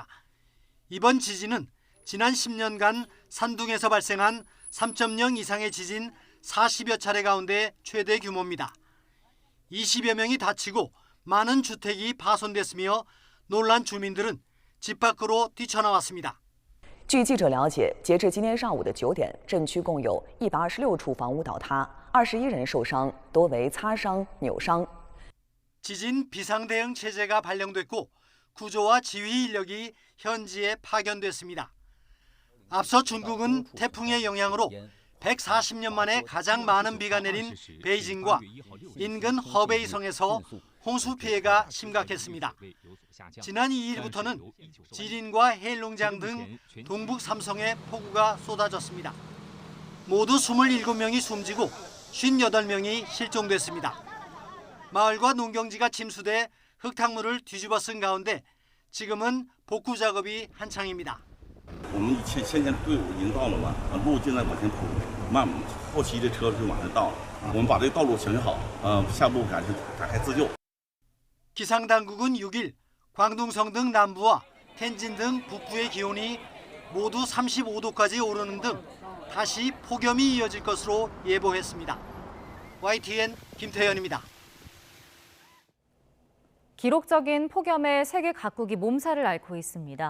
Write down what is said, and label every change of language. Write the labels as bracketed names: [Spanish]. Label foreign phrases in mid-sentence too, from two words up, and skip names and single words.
[Korean] 이번 지진은 지난 10년간 산둥에서 발생한 3.0 이상의 지진 40여 차례 가운데 최대 규모입니다. 20여 명이 다치고 많은 주택이 파손됐으며 놀란 주민들은 집 밖으로 뛰쳐나왔습니다. [Chinese] 据记者了解，截至今天上午的9点，镇区共有126处房屋倒塌，21人受伤，多为擦伤、扭伤。 [Korean] 지진 비상대응 체제가 발령됐고 구조와 지휘 인력이 현지에 파견됐습니다. 앞서 중국은 태풍의 영향으로 140년 만에 가장 많은 비가 내린 베이징과 인근 허베이성에서 홍수 피해가 심각했습니다. 지난 2일부터는 지린과 해일롱장 등 동북 삼성에 폭우가 쏟아졌습니다. 모두 27명이 숨지고 58명이 실종됐습니다. 마을과 농경지가 침수돼 흙탕물을 뒤집어 쓴 가운데 지금은 복구 작업이 한창입니다. [Chinese] 我们现在队伍已经到了嘛，路正在往前铺，后期的车就马上到了。我们把这个道路整好，下步赶紧展开自救。 [Korean] 기상당국은 6일 광둥성 등 남부와 텐진 등 북부의 기온이 모두 35도까지 오르는 등 다시 폭염이 이어질 것으로 예보했습니다. YTN 김태현입니다. 기록적인 폭염에 세계 각국이 몸살을 앓고 있습니다.